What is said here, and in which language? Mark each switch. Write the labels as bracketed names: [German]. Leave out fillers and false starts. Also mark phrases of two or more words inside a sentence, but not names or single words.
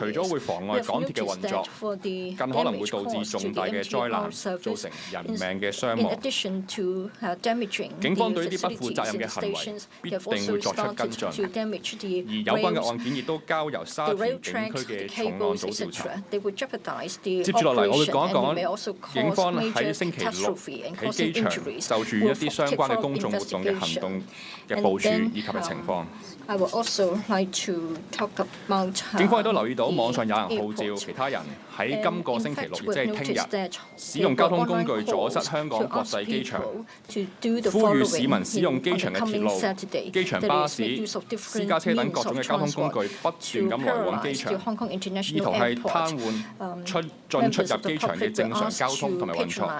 [English] We have noticed that for the damage caused to the MTR service, in addition to damaging the facilities in the stations, they have also started to damage the rail tracks, the cables, etc. They would jeopardize the operation, and it may also cause major catastrophe and causing injuries. We'll take further investigation. And then I would also like to talk about [Cantonese] 警方亦都留意到網上有人號召其他人喺今個星期六，亦即係聽日，使用交通工具阻塞香港國際機場，呼籲市民使用機場嘅鐵路、機場巴士、私家車等各種嘅交通工具不斷咁來往機場，意圖係癱瘓進出入機場嘅正常交通同埋運作。